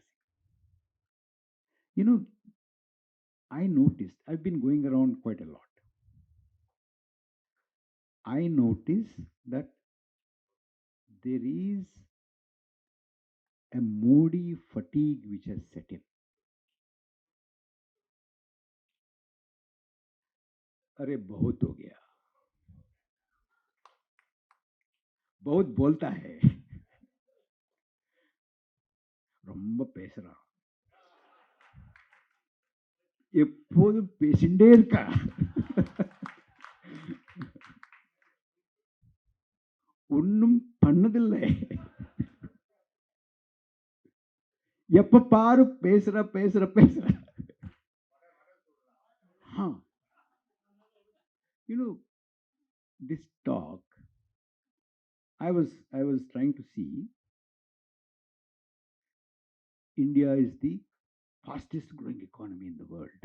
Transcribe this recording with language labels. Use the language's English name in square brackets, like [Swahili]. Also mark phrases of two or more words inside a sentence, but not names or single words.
[English] You know, I noticed, I've been going around quite a lot. I notice that there is a Modi fatigue which has set in. [Hindi] अरे बहुत हो गया, बहुत बोलता है, [Tamil] ரொம்ப பேசுறான், எப்போதும் பேசிண்டே இருக்கா. ஒன்னும் பண்ணதில்லை, எப்ப பாரு பேசுற பேசுற பேசுற. Huh. [English] This talk, I was trying to see, India is the fastest growing economy in the world.